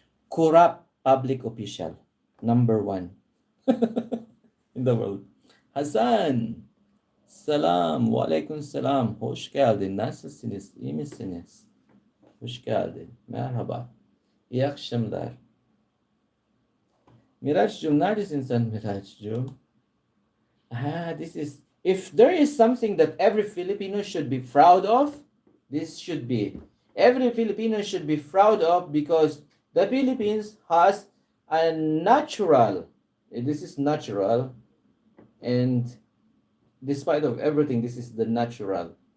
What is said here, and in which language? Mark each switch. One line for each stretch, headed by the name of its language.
English: Corrupt public official, number one in the world.
Turkish: Hasan, selam, aleyküm selam, hoş geldin, nasılsınız, iyi misiniz? Hoş geldin, merhaba, iyi akşamlar. Miraç'cığım, neredesin sen Miraç'cığım?
English: This is, if there is something that every Filipino should be proud of, this should be. Every Filipino should be proud of because the Philippines has a natural, this is natural, and despite of everything, this is the natural.